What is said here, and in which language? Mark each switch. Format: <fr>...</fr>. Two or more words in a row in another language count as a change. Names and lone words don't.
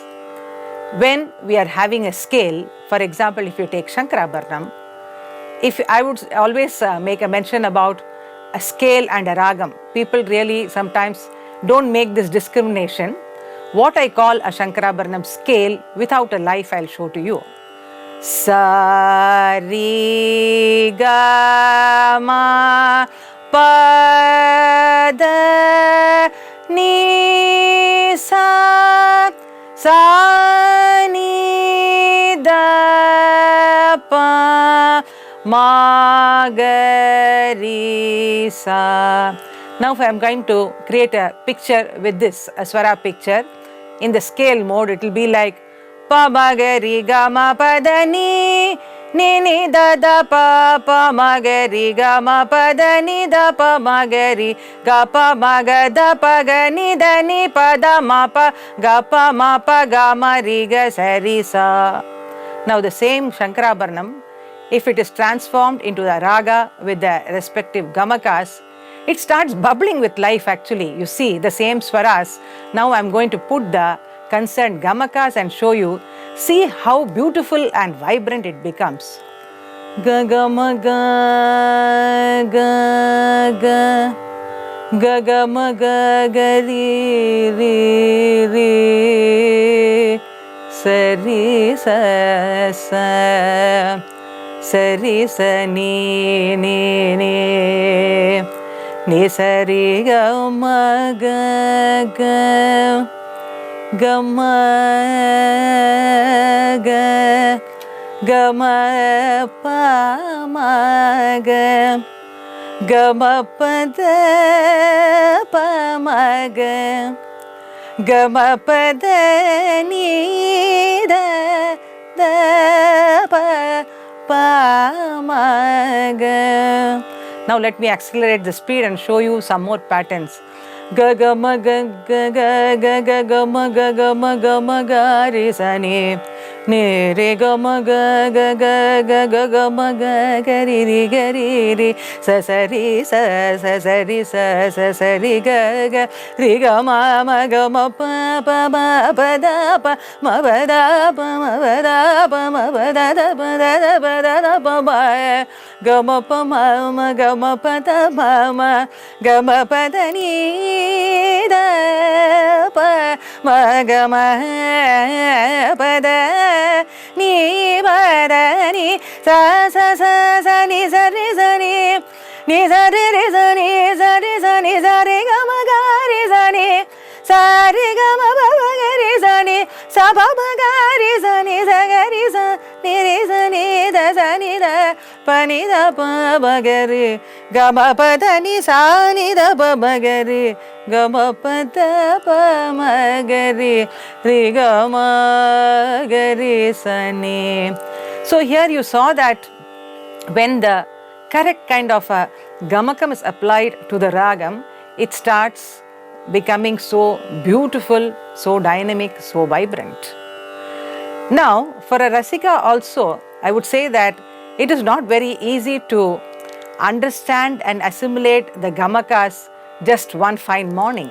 <en>When we are having a scale, for example, if you take Shankarabharanam, if I would always make a mention about a scale and a ragam, people really sometimes don't make this discrimination. What I call a Shankarabharanam scale without a life, I'll show to you. Sa ri ga ma pa da ni sa sa ni da pa ma ga ri sa. Now if I am going to create a picture with this, a swara picture, in the scale mode it will be like pa ma ga ri ga ma pa da ni ni da da pa pa ma ga ri ga ma pa da ni da pa ma ga ri ga pa ma ga da pa ga ni da ni pa da ma pa ga ma ri ga sa ri sa. Now the same Shankarabharanam, if it is transformed into the raga with the respective gamakas, it starts bubbling with life actually. You see the same swaras. Now I am going to put the concerned gamakas and show you. See how beautiful and vibrant it becomes. Ga ga ma ga ga ga ga ga ma ga ga ri ri ri sa ri sa sa sa ri sa ni ni ni ni sa ri ga ma ga ga ga ma ga ga ma pa ma ga ma pa da pa ma ga ma pa da ni da pa ma ga. Now let me accelerate the speed and show you some more patterns. Ga ga ma ga ga ga ga ga ga ma ga re sa ni re ga ma ga ga ga ga ga ga ma ga ri sa sa ri sa sa ri sa sa ri ga ga ma ga ma pa ma pa da pa ma ba da pa ma ba da pa ma ba da da pa da pa ma ga ma pa ma ga ma pa da ma ga ma pa da ni da pa ma ga ma pa da ni pa da ni sa sa sa sa ni sa ri sa ni ni sa ri sa ni sa ri sa ni sa ri ga ma ga ri sa ni sa ri ga ma pa ma ga ri sa ni sa pa ma ga ri sa ni sa ga ri sa ni da sa ni da pa ni da pa ma ga ri ga ma pa da ni sa ni da pa ma ga ri ga ma pa da pa ma ga ri ga ma ga ri sa ni. So here you saw that when the correct kind of a gamakam is applied to the ragam, it starts becoming so beautiful, so dynamic, so vibrant. Now, for a Rasika also, I would say that it is not very easy to understand and assimilate the Gamakas just one fine morning.</en>